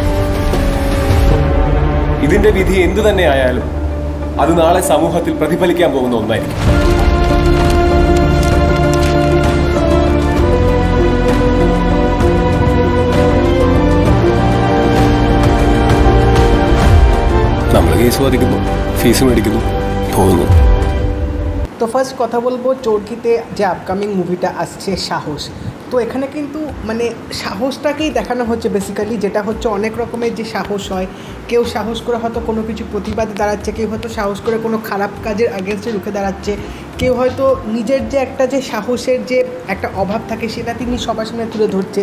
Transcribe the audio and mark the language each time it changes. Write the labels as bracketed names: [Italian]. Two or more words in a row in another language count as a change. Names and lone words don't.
[Malayalam] ഇതിന്റെ വിധി എന്തു തന്നെ ആയാലും അത് നാളെ സമൂഹത്തിൽ പ്രതിഫലിക്കാൻ പോകുന്ന ഒന്നായിരിക്കും. നമ്മൾ കേസ് വാദിക്കുന്നു, ഫീസ് മേടിക്കുന്നു, പോകുന്നു। [Bangla] তো ফার্স্ট কথা বলবো চরকিতে যে [English] upcoming movie [Bangla] আসছে সাহস। তো এখানে কিন্তু মানে সাহসটাকেই দেখানো হচ্ছে বেসিক্যালি, যেটা হচ্ছে অনেক রকমের যে সাহস হয়। কেউ সাহস করে হয়তো কোনো কিছু প্রতিবাদে দাঁড়াচ্ছে, কেউ হয়তো সাহস করে কোনো খারাপ কাজের আগেনস্টে রুখে দাঁড়াচ্ছে, কেউ হয়তো নিজের যে একটা যে সাহসের যে একটা অভাব থাকে সেটা তিনি সবার সামনে তুলে ধরছে।